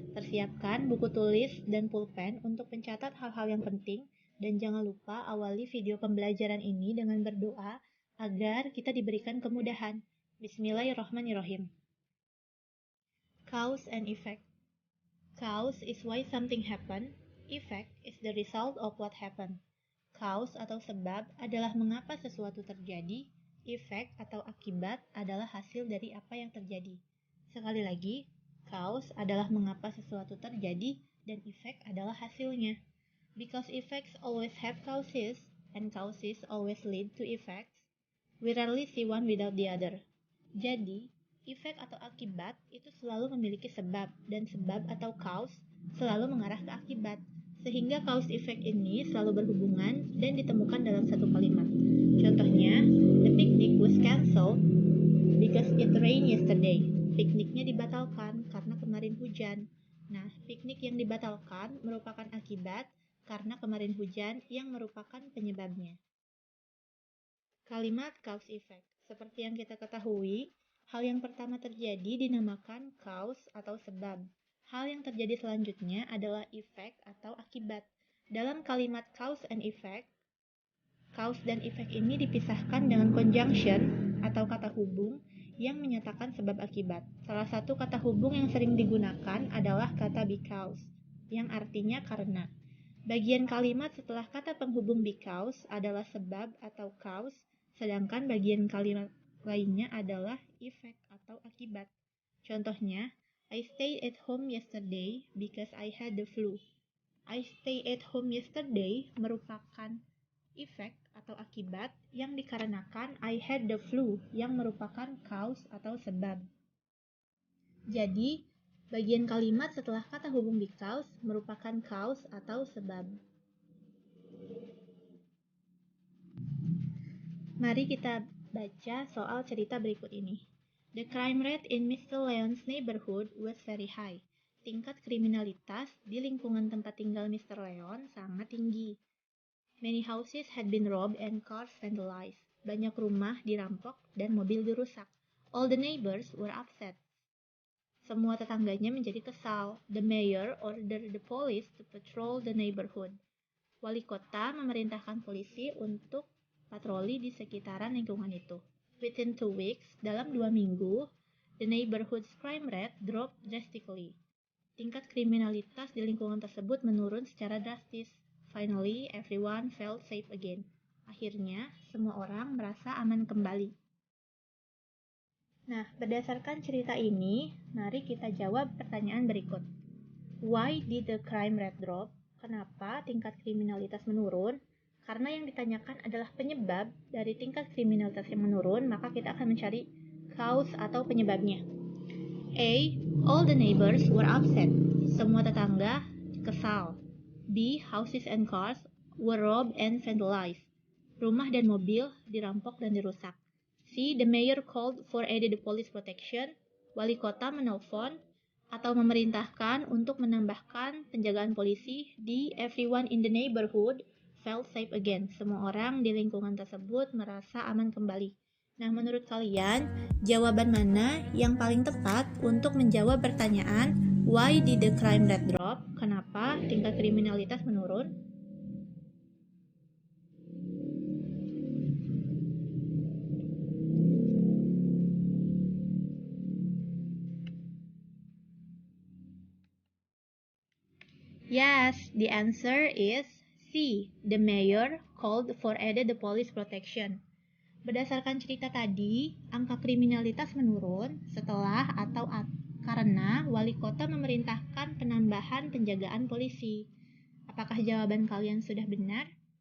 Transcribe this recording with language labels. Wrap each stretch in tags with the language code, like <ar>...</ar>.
<id>Persiapkan buku tulis dan pulpen untuk mencatat hal-hal yang penting dan jangan lupa awali video pembelajaran ini dengan berdoa agar kita diberikan kemudahan.</id> <en>Bismillahirrahmanirrahim. Cause and effect. Cause is why something happened. Effect is the result of what happened.</en> <id>Cause atau sebab adalah mengapa sesuatu terjadi, efek atau akibat adalah hasil dari apa yang terjadi. Sekali lagi, cause adalah mengapa sesuatu terjadi dan efek adalah hasilnya.</id> <en>Because effects always have causes and causes always lead to effects, we rarely see one without the other.</en> <id>Jadi, efek atau akibat itu selalu memiliki sebab dan sebab atau cause selalu mengarah ke akibat. Sehingga cause effect ini selalu berhubungan dan ditemukan dalam satu kalimat. Contohnya,</id> <en>the picnic was cancelled because it rained yesterday.</en> <id>Pikniknya dibatalkan karena kemarin hujan. Nah, piknik yang dibatalkan merupakan akibat karena kemarin hujan yang merupakan penyebabnya. Kalimat cause effect. Seperti yang kita ketahui, hal yang pertama terjadi dinamakan cause atau sebab. Hal yang terjadi selanjutnya adalah efek atau akibat. Dalam kalimat cause and effect, cause dan efek ini dipisahkan dengan conjunction atau kata hubung yang menyatakan sebab akibat. Salah satu kata hubung yang sering digunakan adalah kata because, yang artinya karena. Bagian kalimat setelah kata penghubung because adalah sebab atau cause, sedangkan bagian kalimat lainnya adalah efek atau akibat. Contohnya,</id> <en>I stayed at home yesterday because I had the flu. I stayed at home yesterday</en> <id>merupakan efek atau akibat yang dikarenakan</id> <en>I had the flu</en> <id>yang merupakan cause atau sebab. Jadi, bagian kalimat setelah kata hubung because merupakan cause atau sebab. Mari kita baca soal cerita berikut ini.</id> <en>The crime rate in Mr. Leon's neighborhood was very high.</en> <id>Tingkat kriminalitas di lingkungan tempat tinggal Mr. Leon sangat tinggi.</id> <en>Many houses had been robbed and cars vandalized.</en> <id>Banyak rumah dirampok dan mobil dirusak.</id> <en>All the neighbors were upset.</en> <id>Semua tetangganya menjadi kesal.</id> <en>The mayor ordered the police to patrol the neighborhood.</en> <id>Wali kota memerintahkan polisi untuk patroli di sekitaran lingkungan itu.</id> <en>Within 2 weeks,</en> <id>dalam 2 minggu,</id> <en>the neighborhood's crime rate dropped drastically.</en> <id>Tingkat kriminalitas di lingkungan tersebut menurun secara drastis.</id> <en>Finally, everyone felt safe again.</en> <id>Akhirnya, semua orang merasa aman kembali. Nah, berdasarkan cerita ini, mari kita jawab pertanyaan berikut.</id> <en>Why did the crime rate drop?</en> <id>Kenapa tingkat kriminalitas menurun? Karena yang ditanyakan adalah penyebab dari tingkat kriminalitas yang menurun, maka kita akan mencari cause atau penyebabnya. A.</id> <en>All the neighbors were upset.</en> <id>Semua tetangga kesal.</id> <en>B. Houses and cars were robbed and vandalized.</en> <id>Rumah dan mobil dirampok dan dirusak. C.</id> <en>The mayor called for added police protection.</en> <id>Wali kota menelpon atau memerintahkan untuk menambahkan penjagaan polisi di</id> <en>everyone in the neighborhood felt safe again.</en> <id>Semua orang di lingkungan tersebut merasa aman kembali. Nah, menurut kalian, jawaban mana yang paling tepat untuk menjawab pertanyaan</id> <en>why did the crime rate drop?</en> <id>Kenapa tingkat kriminalitas menurun?</id> <en>Yes, the answer is C. The mayor called for added police protection.</en> <id>Berdasarkan cerita tadi, angka kriminalitas menurun setelah atau karena wali kota memerintahkan penambahan penjagaan polisi. Apakah jawaban kalian sudah benar?</id>